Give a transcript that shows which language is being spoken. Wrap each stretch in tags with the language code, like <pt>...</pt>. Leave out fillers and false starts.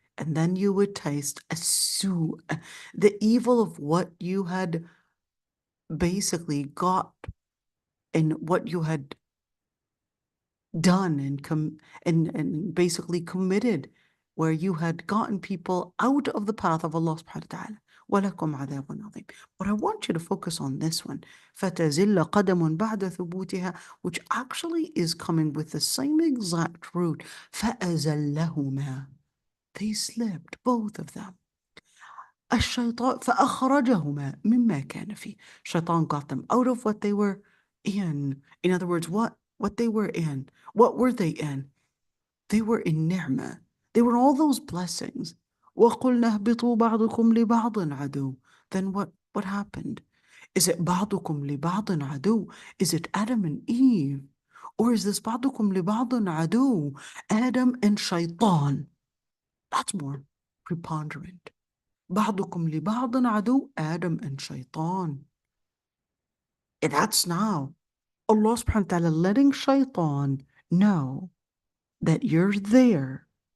<en>And then you would taste السوء, the evil of what you had basically got and what you had done and basically committed, where you had gotten people out of the path of Allah subhanahu wa ta'ala.</en> <ar>وَلَكُمْ عَذَابٌ عَظِيمٌ.</ar> <en>But I want you to focus on this one.</en> <ar>فَتَزِلَّ قَدَمٌ بَعْدَ ثُبُوتِهَا,</ar> <en>which actually is coming with the same exact root.</en> <ar>فَأَزَلَّهُمَا.</ar> <en>They slipped, both of them.</en> <ar>الشيطان فأخرجهما مما كان فيه.</ar> <en>Shaitan got them out of what they were in. In other words, what they were in. What were they in? They were in ni'mah. They were all those blessings.</en> <ar>وَقُلْنَا اهْبِطُوا بَعْضُكُمْ لِبَعْضٍ عَدُوٌّ.</ar> <en>Then what happened? Is it</en> <ar>بَعْضُكُمْ لِبَعْضٍ عَدُوٌّ?</ar> <en>Is it Adam and Eve? Or is this</en> <ar>بَعْضُكُمْ لِبَعْضٍ عَدُوٌّ?</ar> <en>Adam and Shaitan. That's more preponderant.</en> <ar>بعضكم لبعض عدو,</ar> <en>Adam and Shaitan. And that's now Allah subhanahu wa ta'ala letting Shaitan know that you're there.</en>